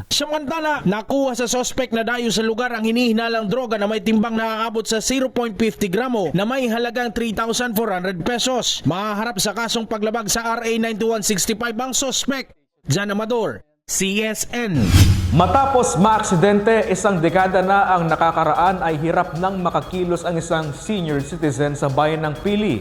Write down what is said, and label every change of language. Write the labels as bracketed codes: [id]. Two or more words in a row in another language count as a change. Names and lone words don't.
[tl] Samantala, nakuha sa suspect na dayo sa lugar ang hinihinalang droga na may timbang na aabot sa 0.50 gramo na may halagang 3,400 pesos. Mahaharap sa kasong paglabag sa RA 9165 ang suspect. Jan Amador, CSN. Matapos maaksidente, isang dekada na ang nakakaraan ay hirap nang makakilos ang isang senior citizen sa bayan ng Pili.